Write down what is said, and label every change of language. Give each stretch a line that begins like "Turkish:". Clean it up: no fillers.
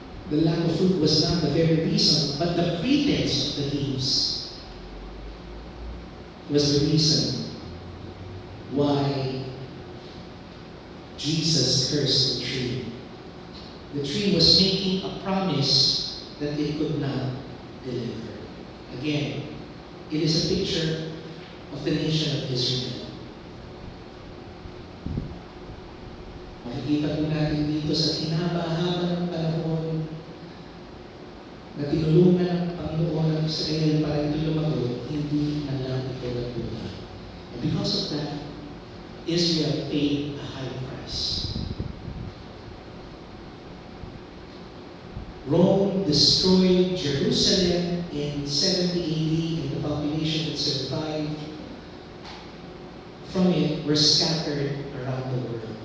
English: The lack of food was not the very reason, but the pretense of the leaves was the reason why Jesus cursed the tree. The tree was making a promise that it could not deliver. Again, it is a picture of the nation of Israel.
Filipino: Makikita po natin dito sa hinaba-haba ng panahon na tinulungan ng Panginoon ng Israel para ito lumago, hindi na lang ito nagbunga.
English: And because of that, Israel paid a high price. Rome destroyed Jerusalem in 70 AD, and the population that survived from it were scattered around the world.